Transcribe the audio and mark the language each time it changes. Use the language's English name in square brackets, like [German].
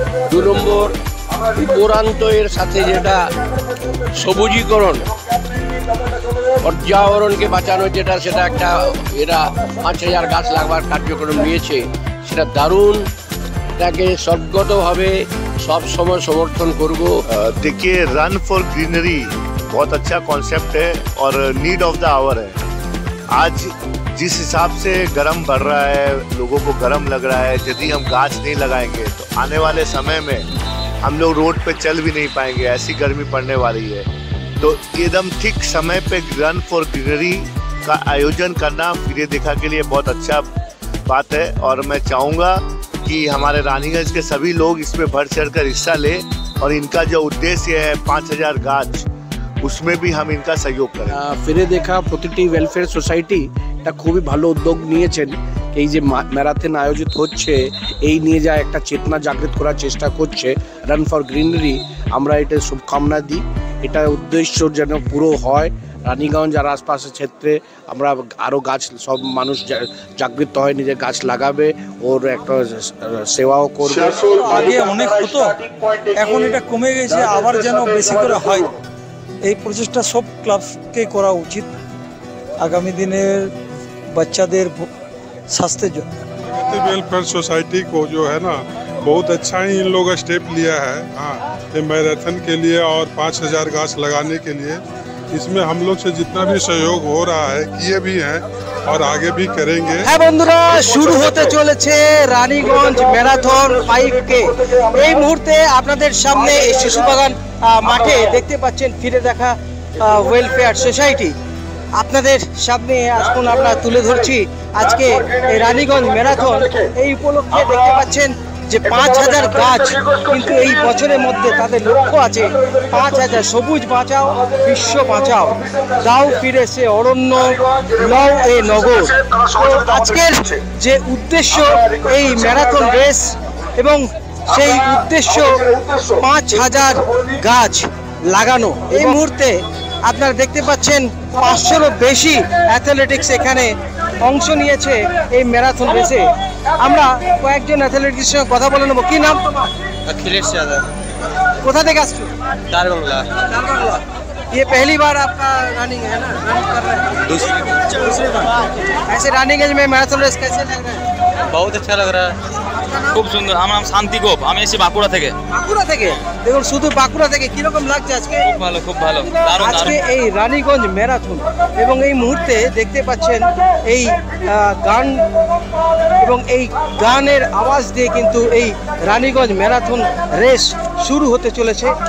[Bangla] 2 নম্বর উপরান্ত এর সাথে যেটা সবুজীকরণ পর্যাবরণকে বাঁচানো যেটা সেটা একটা এরা 5000 গাছ লাগবার কার্যক্রম নিয়েছে সেটা দারুণ, এটাকে সর্বগতভাবে [Hindi] सब समय समर्थन करूँगा। देखिए रन फॉर ग्रीनरी बहुत अच्छा कॉन्सेप्ट है और नीड ऑफ द आवर है। आज जिस हिसाब से गर्म बढ़ रहा है, लोगों को गर्म लग रहा है, यदि हम गाछ नहीं लगाएंगे तो आने वाले समय में हम लोग रोड पे चल भी नहीं पाएंगे, ऐसी गर्मी पड़ने वाली है। तो एकदम ठीक समय पे रन फॉर ग्रीनरी का आयोजन करना फिरे देखा के लिए बहुत अच्छा बात है और मैं चाहूँगा कि हमारे रानीगंज के सभी लोग इसमें बढ़ चढ़कर हिस्सा ले और इनका जो उद्देश्य है 5000 गाछ उसमें भी हम इनका सहयोग करें। [Bangla] ফিরে দেখা প্রতিটি ওয়েলফেয়ার সোসাইটি এটা খুবই ভালো উদ্যোগ নিয়েছেন। এই যে ম্যারাথন আয়োজিত হচ্ছে এই নিয়ে যা একটা চেতনা জাগৃত করার চেষ্টা করছে রান ফর গ্রিনারি, আমরা এটা শুভকামনা দিই। এটা উদ্দেশ্য যেন পুরো হয়, রানীগঞ্জ আর আশপাশের ক্ষেত্রে আমরা আরও গাছ সব মানুষ জাগৃত হয়, নিজে গাছ লাগাবে, ওর একটা সেবাও করবে। আগে অনেক হতো, এখন এটা কমে গেছে, আবার যেন বেশি করে হয় এই প্রচেষ্টা সব ক্লাবকে করা উচিত আগামী দিনের বাচ্চাদের স্বাস্থ্যের জন্য। [Hindi] वेलफेयर सोसाइटी को जो है ना बहुत अच्छा ही इन लोग स्टेप लिया है। हाँ, ये मैराथन के लिए और 5000 गाछ लगाने के लिए इसमें हम लोग से जितना भी सहयोग हो रहा है किए भी हैं और आगे भी करेंगे। [Bangla] হ্যাঁ বন্ধুরা, শুরু হতে চলেছে রানীগঞ্জ ম্যারাথন 5কে। এই মুহূর্তে আপনাদের সামনে এই শিশুবাগান মাঠে দেখতে পাচ্ছেন ফিরে দেখা ওয়েলফেয়ার সোসাইটি। আপনাদের সামনে এখন আমরা তুলে ধরছি আজকে এই রানীগঞ্জ ম্যারাথন। এই উপলক্ষে দেখতে পাচ্ছেন যে 5000 গাছ কিন্তু এই বছরের মধ্যে তাদের লক্ষ্য আছে 5000। সবুজ বাঁচাও বিশ্ব বাঁচাও, দাও ফিরে সে অরণ্য, লও এ নগর। আজকের যে উদ্দেশ্য এই ম্যারাথন রেস এবং সেই উদ্দেশ্য 5000 গাছ লাগানো। এই মুহূর্তে আপনারা দেখতে পাচ্ছেন 500-এরও বেশি অ্যাথলেটিক্স এখানে অংশ নিয়েছে এই ম্যারাথন রেসে। আমরা কয়েকজন অ্যাথলেটিক্সের সঙ্গে কথা বলে নেবো। কি নাম তোমার? [Hindi] अखिलेश यादव। [Bangla] কোথা থেকে আসছো? [Hindi] दारबंगला। ये पहली बार आपका रनिंग है ना? रनिंग कर रहे हैं? दूसरी बार। ऐसे रानीगंज में मैराथन रेस कैसे लग रहा है? बहुत अच्छा लग रहा है, [Bangla] খুব সুন্দর। আমার নাম শান্তি গোপ, আমি এসেছি বাঁকুড়া থেকে। বাঁকুড়া থেকে? দেখুন শুধু বাঁকুড়া থেকে কিরকম লাগছে আজকে? খুব ভালো, খুব ভালো, দারুণ আজকে এই রানীগঞ্জ ম্যারাথন এবং এই মুহূর্তে দেখতে পাচ্ছেন এই গান এবং এই গানের আওয়াজ দিয়ে কিন্তু এই রানীগঞ্জ ম্যারাথন রেস শুরু হতে চলেছে।